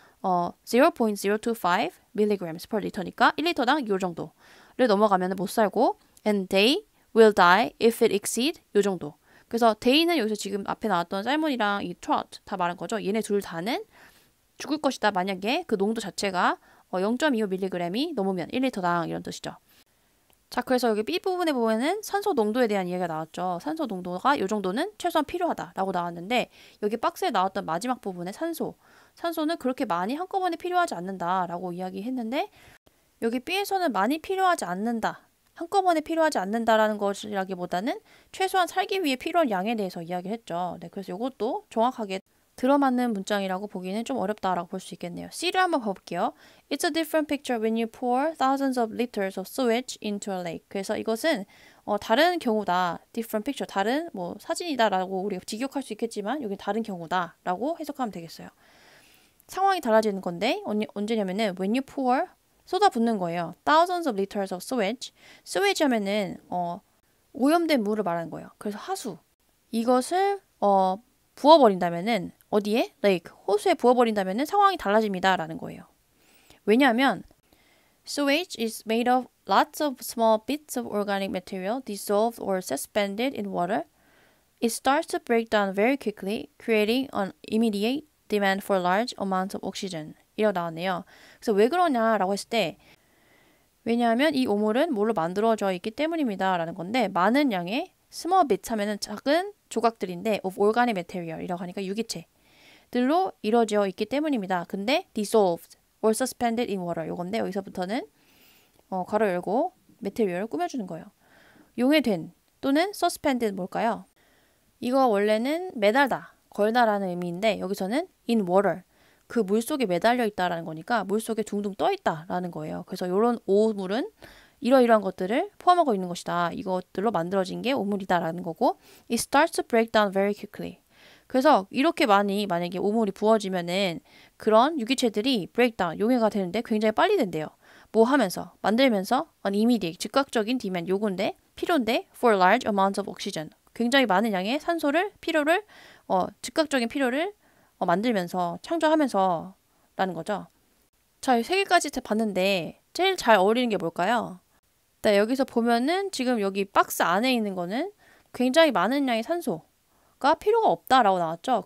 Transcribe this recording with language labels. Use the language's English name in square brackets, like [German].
[English] 0.025 mg per liter니까 [Korean] 1리터당 요 정도를 넘어가면 못 살고 [English] and they will die if it exceed [Korean] 요 정도. 그래서 they는 여기서 지금 앞에 나왔던 살몬이랑 이 trout 다 말한 거죠. 얘네 둘 다는 죽을 것이다. 만약에 그 농도 자체가 0.25mg이 넘으면 1리터당 이런 뜻이죠. 자, 그래서 여기 B 부분에 보면은 산소 농도에 대한 이야기가 나왔죠. 산소 농도가 이 정도는 최소한 필요하다라고 나왔는데 여기 박스에 나왔던 마지막 부분에 산소는 그렇게 많이 한꺼번에 필요하지 않는다라고 이야기했는데 여기 B에서는 많이 필요하지 않는다. 한꺼번에 필요하지 않는다라는 것이라기보다는 최소한 살기 위해 필요한 양에 대해서 이야기를 했죠. 네, 그래서 이것도 정확하게 들어맞는 문장이라고 보기는 좀 어렵다라고 볼 수 있겠네요. C를 한번 봐볼게요. [English] It's a different picture when you pour thousands of liters of sewage into a lake. [Korean] 그래서 이것은 다른 경우다. [English] different picture, [Korean] 다른 사진이다라고 우리가 직역할 수 있겠지만 여기 다른 경우다라고 해석하면 되겠어요. 상황이 달라지는 건데 언제냐면은 [English] when you pour [Korean] 쏟아붓는 거예요. [English] thousands of liters of sewage. [Korean] sewage 하면은 오염된 물을 말하는 거예요. 그래서 하수. 이것을 부어버린다면은 어디에? lake, 호수에 부어버린다면은 상황이 달라집니다라는 거예요. [English] 왜냐하면 sewage is made of lots of small bits of organic material dissolved or suspended in water. It starts to break down very quickly, creating an immediate demand for large amounts of oxygen. [Korean] 이라고 나왔네요. 그래서 왜 그러냐라고 했을 때 왜냐하면 이 오물은 뭘로 만들어져 있기 때문입니다. 라는 건데 많은 양의 [English] small bits [Korean] 하면은 작은 조각들인데 [English] of organic material [Korean] 이라고 하니까 유기체들로 이루어져 있기 때문입니다. 근데 [English] dissolved or suspended in water [Korean] 요건데 여기서부터는 괄호 열고 material을 꾸며주는 거예요. 용해된 또는 suspended 뭘까요? 이거 원래는 매달다, 걸다라는 의미인데 여기서는 [English] in water [Korean] 그 물속에 매달려 있다라는 거니까 물속에 둥둥 떠 있다라는 거예요. 그래서 이런 오물은 이러이러한 것들을 포함하고 있는 것이다. 이것들로 만들어진 게 오물이다라는 거고 [English] It starts to break down very quickly. [Korean] 그래서 이렇게 만약에 오물이 부어지면은 그런 유기체들이 [English] break down, [Korean] 용해가 되는데 굉장히 빨리 된대요. 뭐 하면서? 만들면서 [English] an immediate, [Korean] 즉각적인 demand, 요구인데 필요인데 [English] for large amounts of oxygen. [Korean] 굉장히 많은 양의 필요를 즉각적인 필요를 만들면서 창조하면서 라는 거죠. 자, 이 세 개까지 봤는데 제일 잘 어울리는 게 뭘까요? 네, 여기서 보면은 지금 여기 박스 안에 있는 거는 굉장히 많은 양의 산소가 필요가 없다라고 나왔죠.